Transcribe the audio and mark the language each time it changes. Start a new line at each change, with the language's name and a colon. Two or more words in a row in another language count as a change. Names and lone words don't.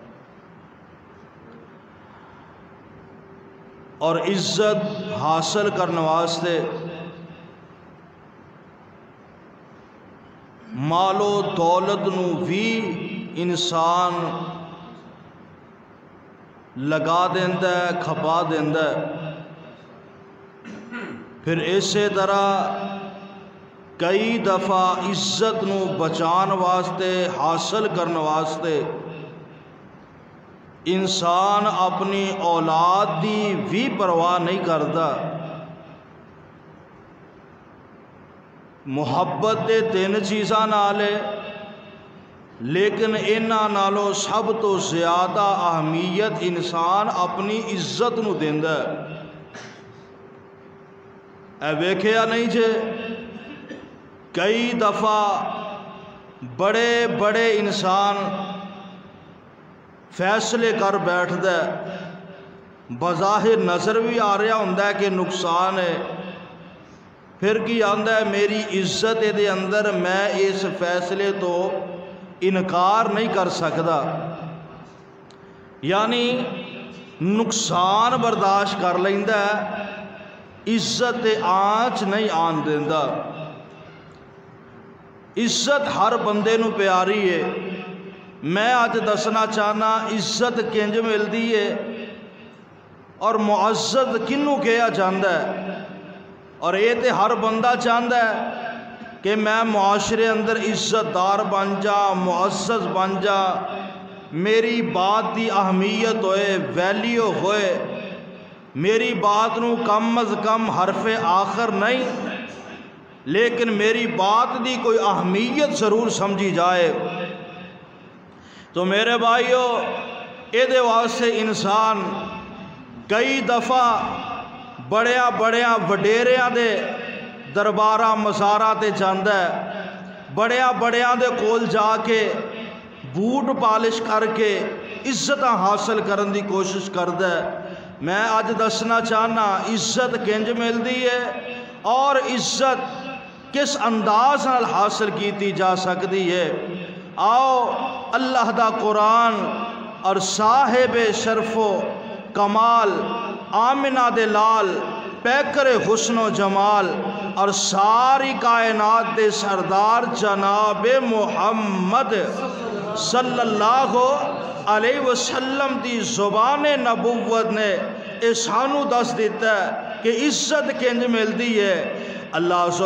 Punjabi: اور عزت حاصل کرنے واسطے مال و دولت نو بھی انسان لگا دیندا ہے، کھپا دیندا ہے۔ پھر اسی طرح کئی دفعہ عزت نو بچان واسطے، حاصل کرنے واسطے انسان اپنی اولاد دی بھی پرواہ نہیں کرتا۔ محبت دے تین چیزاں نالے، لیکن انہاں نالوں سب تو زیادہ اہمیت انسان اپنی عزت نو دیندا ہے۔ اے ویکھیا نہیں جے کئی دفعہ بڑے بڑے انسان فیصلے کر بیٹھدا ہے، بظاہر نظر بھی آ رہا ہوندا ہے کہ نقصان ہے، پھر کی آندا ہے میری عزت دے اندر میں اس فیصلے تو انکار نہیں کر سکدا، یعنی نقصان برداشت کر لیندا ہے، عزت تے آنچ نہیں آن دیندا۔ عزت ہر بندے نو پیاری ہے۔ میں آج دسنا چاہنا عزت کنج ملدی ہے اور معزز کنوں کہا جاندا ہے، اور یہ تے ہر بندہ چاہندا ہے کہ میں معاشرے اندر عزت دار بن جا، معزز بن جا، میری بات دی اہمیت ہوئے، ویلیو ہوئے، میری بات نو کم از کم حرف آخر نہیں لیکن میری بات دی کوئی اہمیت ضرور سمجھی جائے۔ تو میرے بھائیو یہ واسطے انسان کئی دفعہ بڑیاں بڑیاں وڈیریاں دے درباراں مزاراں تے جاندا ہے، بڑیاں بڑیاں دے کول جا کے بوٹ پالش کر کے عزتاں حاصل کرن دی کوشش کردا ہے۔ میں اج دسنا چاہنا عزت کنج ملدی ہے اور عزت کس انداز نال حاصل کیتی جا سکتی ہے۔ آؤ اللہ دا قرآن اور صاحب شرف و کمال آمنہ دے لال پیکر حسن و جمال اور ساری کائنات دے سردار جناب محمد
Arabic: صلی اللہ علیہ وسلم
Punjabi: دی زبان نبوت نے سانو دس دیتا ہے کہ عزت کنج ملدی ہے۔